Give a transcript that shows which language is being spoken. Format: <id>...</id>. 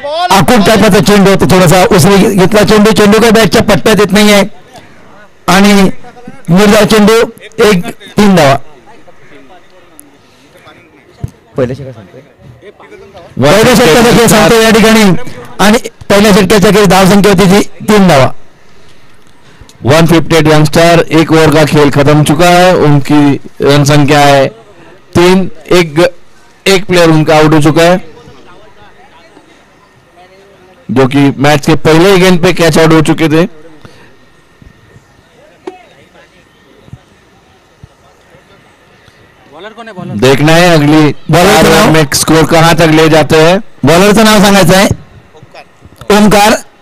<mr>आखूड टाईपचा चेंडू होता, थोडासा उसरी घेतला चेंडू. चेंडू काही बॅटच्या पट्ट्यात येत नाहीये आणि निर्धाव चेंडू 1-3 धावा. पहिल्या षटकात सांगतोय या ठिकाणी आणि पहिल्या षटकाच्या काही धाव संख्या होती 3 धावा.</mr> <hi>158 यंगस्टर, 1 ओवर का खेल खत्म चुका है. उनकी रन संख्या है 3. एक प्लेयर उनका आउट हो चुका है जो कि मैच के पहले गेंद पे कैच आउट हो चुके थे. देखना है अगली बॉलर में स्कोर कहां तक ले जाते हैं.</hi> <mr>बॉलरचं नाव सांगायचं आहे ओमकार.</mr>